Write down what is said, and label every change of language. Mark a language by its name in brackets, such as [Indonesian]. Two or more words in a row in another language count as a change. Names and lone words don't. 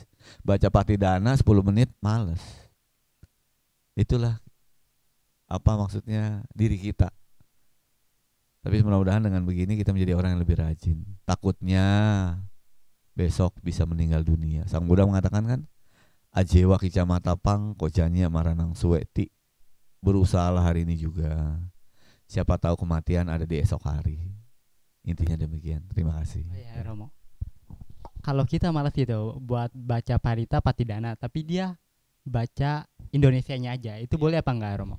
[Indonesian] Baca patidana 10 menit males. Itulah apa maksudnya diri kita. Tapi mudah-mudahan dengan begini kita menjadi orang yang lebih rajin. Takutnya besok bisa meninggal dunia. Sang Buddha mengatakan kan, [Pali] ajewa kicamatapang kojanya maranang suweti. [Indonesian] Berusahalah hari ini juga. Siapa tahu kematian ada di esok hari. Intinya demikian. Terima kasih. Oh iya, Romo. Kalau kita malas gitu buat baca parita patidana, tapi dia baca Indonesianya aja, itu boleh apa enggak, Romo?